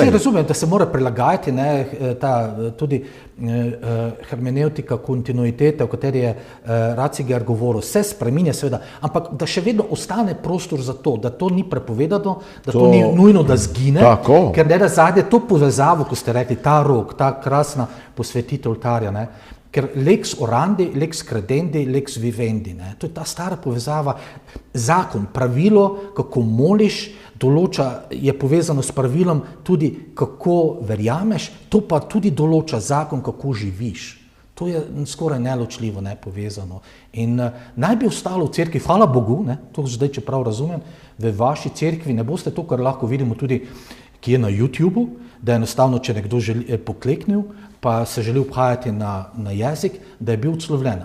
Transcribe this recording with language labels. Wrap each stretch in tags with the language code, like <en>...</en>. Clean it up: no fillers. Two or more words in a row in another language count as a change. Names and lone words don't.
<sl>Ne, razumem, da se mora prilagajati, ne, tudi hermeneutika kontinuitete, o kateri je Ratzinger govoril, se spreminja seveda, ampak da še vedno ostane prostor za to, da to ni prepovedano, da to ni nujno, da zgine, ker ne da zadnje to povezavo, ko ste rekli, ta rok, ta krasna posvetitev oltarja, ne, ker</sl> <la>lex orandi, lex credendi, lex vivendi,</la> <sl>ne, to je ta stara povezava, zakon, pravilo, kako moliš, je povezano s pravilom tudi, kako verjameš, to pa tudi določa zakon, kako živiš. To je skoraj neločljivo povezano. In naj bi ostalo v cerkvi, hvala Bogu, ne, to zdaj, če prav razumem, v vaši cerkvi ne boste to, kar lahko vidimo tudi, ki je na YouTubeu, da je enostavno, če nekdo pokleknil, pa se želi obhajati na jezik, da je bil odslovljen.</sl>